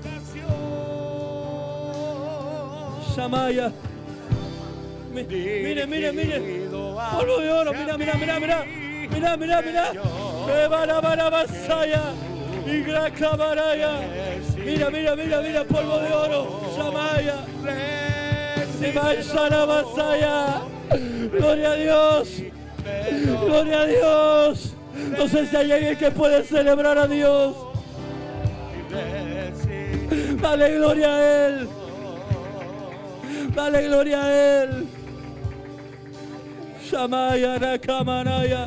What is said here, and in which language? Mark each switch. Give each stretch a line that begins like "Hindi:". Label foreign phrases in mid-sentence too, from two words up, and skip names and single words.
Spanish: Shamaya. Mire. Polvo de oro, mira. Basaya. Y Grakabaraya. Mira, polvo de oro. Shamaya. Simaisana Basaya. Gloria a Dios. No sé si hay alguien que puede celebrar a Dios. Dale gloria a Él. Shamaya Rakamanaya.